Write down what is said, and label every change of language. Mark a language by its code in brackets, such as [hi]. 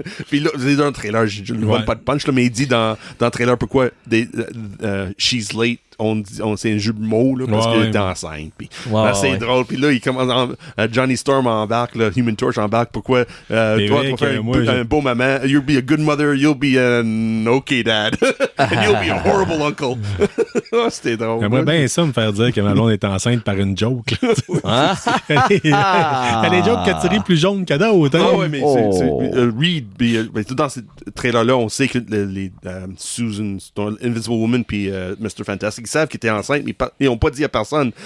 [fr] Puis là, dans le trailer, je ne vois pas de punch, là, mais il dit dans le trailer pourquoi [en] she's late [fr] c'est un jeu de mots là, parce qu'il était enceinte. Puis, c'est drôle. Puis là, il commence Johnny Storm embarque, là, Human Torch embarque. Pourquoi toi, tu vas faire un beau maman. [en] You'll be a good mother, you'll be an okay dad. And you'll be a horrible uncle. [fr] C'était drôle. J'aimerais bien ça me faire dire que ma blonde est enceinte par une joke. Elle a des jokes que tu ris plus jaunes que d'autres. Ah ouais, mais Reed, dans ces trailers-là, on sait que les Susan, Invisible Woman puis Mr. Fantastic, ils savent qu'ils étaient enceintes, mais ils n'ont pas dit à personne.